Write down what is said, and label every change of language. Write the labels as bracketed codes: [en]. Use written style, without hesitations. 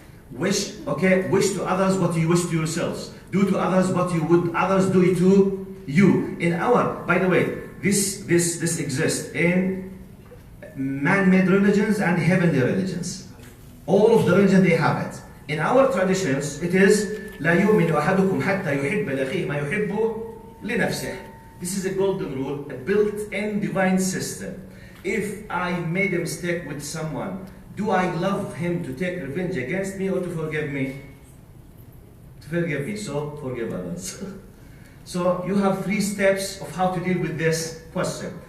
[en] Wish to others what you wish to yourselves. Do to others what you would others do to you. By the way, this exists in man-made religions and heavenly religions. All of the religions, they have it. In our traditions, it is [ar] لا يؤمن أحدكم حتى يحب لأخيه ما يحب لنفسه. [en] This is a golden rule, a built-in divine system. If I made a mistake with someone, do I love him to take revenge against me or to forgive me? To forgive me, so forgive others. So you have 3 steps of how to deal with this question.